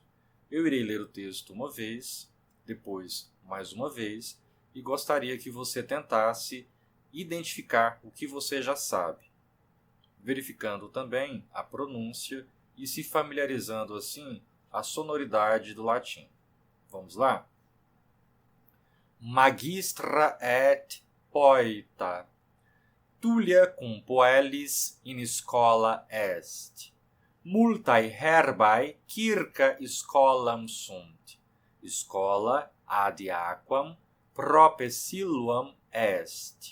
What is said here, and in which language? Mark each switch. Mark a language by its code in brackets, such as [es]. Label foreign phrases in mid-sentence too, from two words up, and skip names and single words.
[pt] Eu irei ler o texto uma vez, depois mais uma vez, e gostaria que você tentasse identificar o que você já sabe, verificando também a pronúncia e se familiarizando assim a sonoridade do latim. Vamos lá? [la] Magistra et poeta, Tullia cum puellis in schola est. Multae herbae circa scholam sunt. Schola ad aquam prope siluam est.